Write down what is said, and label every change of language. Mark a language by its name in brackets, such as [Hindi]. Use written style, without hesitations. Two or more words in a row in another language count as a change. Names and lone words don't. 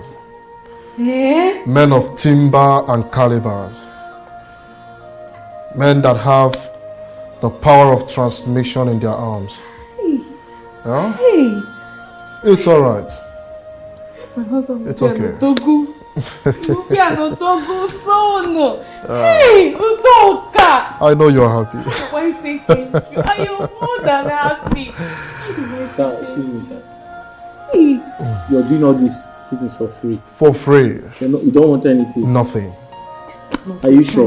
[English] Yeah? Men of timber and calibers. Men that have the power of transmission in their arms. Hey. Yeah? Hey. It's alright. My husband It's okay. Togo. Togo son. Hey, Udoka. I know you're happy. Why say thank you? I am more than happy. Sir, excuse me, sir. Hey. You're doing all these things for free. For free. You don't want anything? Nothing. Are you sure?